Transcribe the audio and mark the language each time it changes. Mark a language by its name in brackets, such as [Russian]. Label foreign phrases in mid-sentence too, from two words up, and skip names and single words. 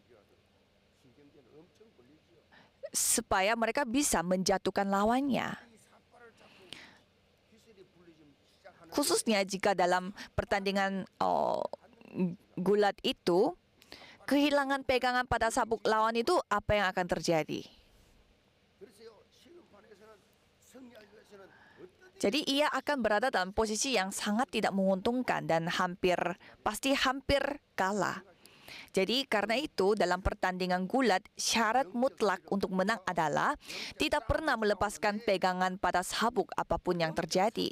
[Indonesian] Supaya mereka bisa menjatuhkan lawannya. Khususnya jika dalam pertandingan gulat itu, kehilangan pegangan pada sabuk lawan itu, apa yang akan terjadi? [Korean] 그래서요 시험판에서는 승리하기 위해서는 어떤 [Indonesian] Jadi ia akan berada dalam posisi yang sangat tidak menguntungkan dan pasti hampir kalah. Jadi karena itu dalam pertandingan gulat, syarat mutlak untuk menang adalah tidak pernah melepaskan pegangan pada sabuk apapun yang terjadi.